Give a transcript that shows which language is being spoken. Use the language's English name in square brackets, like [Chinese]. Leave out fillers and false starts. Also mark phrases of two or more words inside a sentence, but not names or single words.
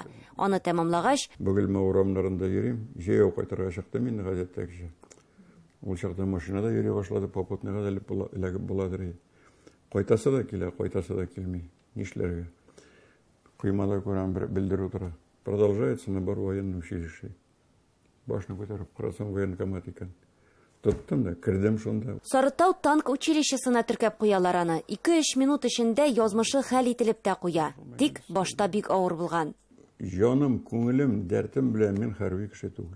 [Tatar] Аны тәмамлагач, Бөгелмә урамнарында йөрим. Җәяү кайтырга чыкты мин гадәттәгечә. Ул чакта машинада йөри башлады, попутныйга да эләгеп буладыр. Кайтасы да килә, кайтасы да килми. Нишләргә? Кыймада күрәм бер белдерү тора. [Russian] Продолжается набор военных училищей. [Tatar] Башны күтәреп карасам военкомат икән. Тоттым да, кирдем шунда. Сарытау танк училищесына теркәп куялар аны. 2-3 минут эчендә язмышы хәл ителеп тә куя. Тик башта бик авыр булган. Җаным, күңелем, дәртем белән мин хәрби кеше түгел.